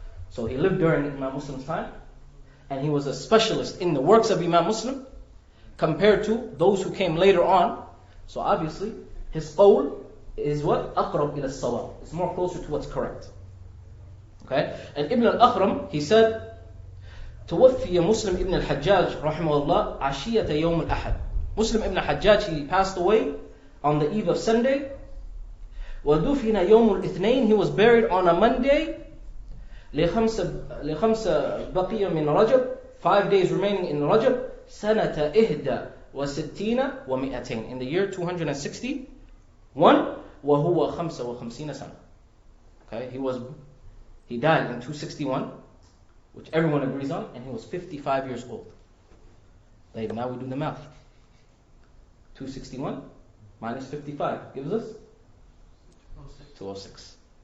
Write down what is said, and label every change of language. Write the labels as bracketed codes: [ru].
[en] So he lived during Imam Muslim's time, and he was a specialist in the works of Imam Muslim compared to those who came later on. So obviously, his qawl is what? [ar] أقرب إلى الصواب. [en] It's more closer to what's correct. Okay? And Ibn al-Akhram, he said, [ar] توفي مسلم ابن الحجاج رحمه الله عشية يوم الأحد. [en] Muslim ibn al-Hajjaj, he passed away on the eve of Sunday. [ar] ودفن يوم الاثنين, [en] he was buried on a Monday. [ar] لخمس بقية من رجب, [en] 5 days remaining in Rajab. [ar] سنة إهدى وستين ومئتين, [en] in the year 261. [ar] وهو 55 سنة. [en] Okay, he died in 261, which everyone agrees on, and he was 55 years old. Like, now we do the math. 261 minus 55 gives us 206.